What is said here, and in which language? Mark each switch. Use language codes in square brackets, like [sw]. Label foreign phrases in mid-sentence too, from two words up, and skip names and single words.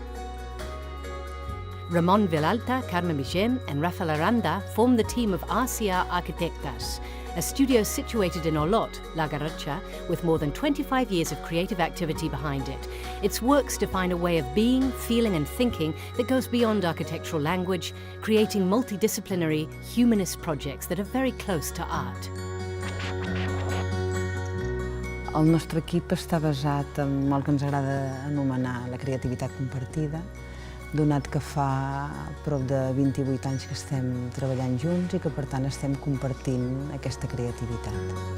[en] Ramon Vilalta, Carme Migem and Rafael Aranda form the team of RCR Arquitectes, a studio situated in Olot, La Garrotxa, with more than 25 years of creative activity behind it. Its works define a way of being, feeling and thinking that goes beyond architectural language, creating multidisciplinary, humanist projects that are very close to art. [ca] El nostre equip està basat en el que ens agrada anomenar la creativitat compartida, donat que fa prop de 28 anys que estem treballant junts i que per tant estem compartint aquesta creativitat.